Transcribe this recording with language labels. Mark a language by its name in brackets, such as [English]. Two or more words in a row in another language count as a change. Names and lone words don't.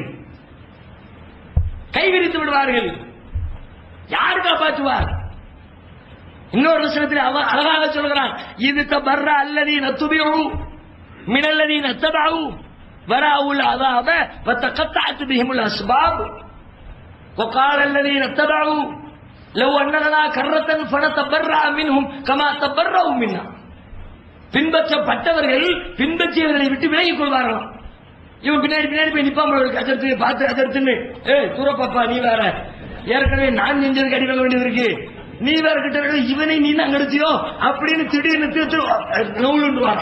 [Tamil] கைவிரித்து விடுவார்கள். யார் காப்பாற்றுவார்? இன்னொரு விஷயத்தில் அழகாக சொல்கிறான், [Arabic] إذ تبرأ الذين اتبعوا من الذين اتبعوا ورأوا العذاب وتقطعت بهم الأسباب وقال الذين اتبعوا لو ان لنا كرة فنتبرأ منهم كما تبرأوا منا. [Tamil] பின்பற்றப்பட்டவர்கள் பின்பற்றியவர்களை விட்டு விலகிக் கொள்வார்களாம். இவன் பின்னாடி பின்னாடி போய் நிப்பாம அதற்கு பார்த்து அதற்குன்னு, தூரப்பாப்பா நீ வேற, ஏற்கனவே நான் செஞ்சதுக்கு அடி வாங்க வேண்டியது இருக்கு, நீ வேற கிட்ட இவனை நீ தான் கெடுத்தியோ அப்படின்னு திடீர்னு நூலுண்டுவாங்க.